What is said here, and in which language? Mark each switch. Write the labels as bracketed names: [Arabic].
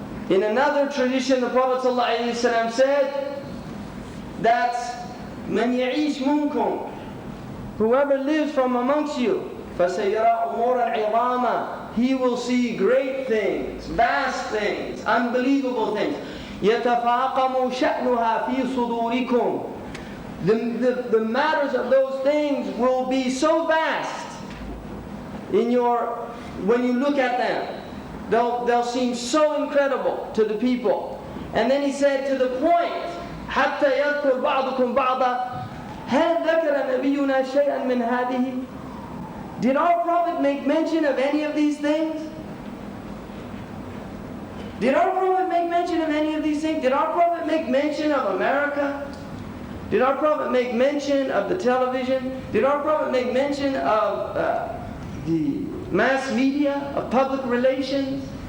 [English] In another tradition, the Prophet ﷺ said that [Arabic] مَنْ يَعِيشْ مُنْكُمْ, [English] whoever lives from amongst you, [Arabic] فَسَيَرَى أُمُورًا عِظَامًا, [English] he will see great things, vast things, unbelievable things. [Arabic] يَتَفَاقَمُ شَأْنُهَا فِي صُدُورِكُمْ. [English] The matters of those things will be so vast in when you look at them. They'll seem so incredible to the people. And then he said to the point, [Arabic] حَتَّى يَذْكُرْ بَعْضُكُمْ بَعْضًا هَلْ ذَكَرَ نَبِيُّنَا شَيْئًا مِنْ هَذِهِ. [English] Did our Prophet make mention of any of these things? Did our Prophet make mention of any of these things? Did our Prophet make mention of America? Did our Prophet make mention of the television? Did our Prophet make mention of the mass media, of public relations?